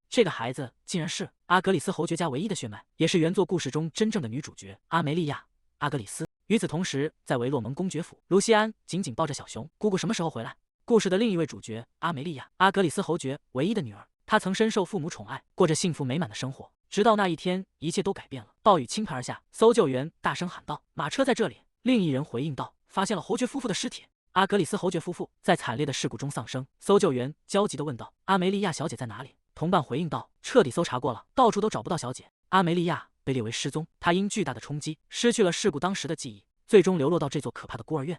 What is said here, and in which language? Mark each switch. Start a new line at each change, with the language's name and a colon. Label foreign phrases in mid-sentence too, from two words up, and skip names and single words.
Chinese: 這個孩子竟然是阿格里斯侯爵家唯一的血脈，也是原作故事中真正的女主角阿梅利亞·阿格里斯。與此同時，在維洛蒙公爵府，盧西安緊緊抱着小熊。姑姑什麼時候回來？故事的另一位主角阿梅利亞·阿格里斯侯爵唯一的女兒，她曾深受父母寵愛，過着幸福美滿的生活。直到那一天，一切都改變了。暴雨倾盆而下，搜救員大聲喊道：“馬車在這裡！” 另一人回應道：“發現了侯爵夫婦的屍體。”阿格里斯侯爵夫婦在慘烈的事故中喪生。搜救員焦急地問道：“阿梅利亞小姐在哪裡？”同伴回應道：“徹底搜查過了，到處都找不到小姐。” 阿梅利亞被列為失蹤，她因巨大的衝擊失去了事故當時的記憶，最終流落到這座可怕的孤兒院。